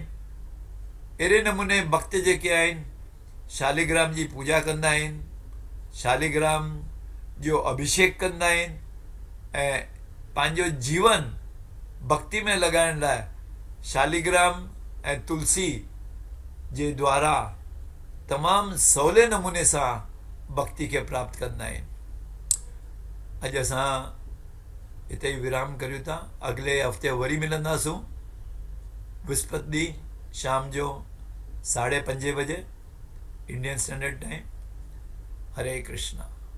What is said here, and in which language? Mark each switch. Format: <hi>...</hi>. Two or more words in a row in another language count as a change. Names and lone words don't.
<sd>अहिड़े नमूने भक्त जेके आहिनि शालिग्राम जी पूॼा कंदा आहिनि, शालिग्राम जो अभिषेक कंदा आहिनि ऐं पंहिंजो जीवन भक्ति में लॻाइण लाइ शालिग्राम ऐं तुलसी जे द्वारा तमामु सवले नमूने सां भक्ति खे प्राप्त कंदा आहिनि। अॼु असां हिते ई विराम करियूं था। अॻिले हफ़्ते वरी मिलंदासूं विस्पति ॾींहुं शाम जो 5:30 बजे</sd> <en>Indian Standard Time.</en> <sd>हरे कृष्णा।</sd>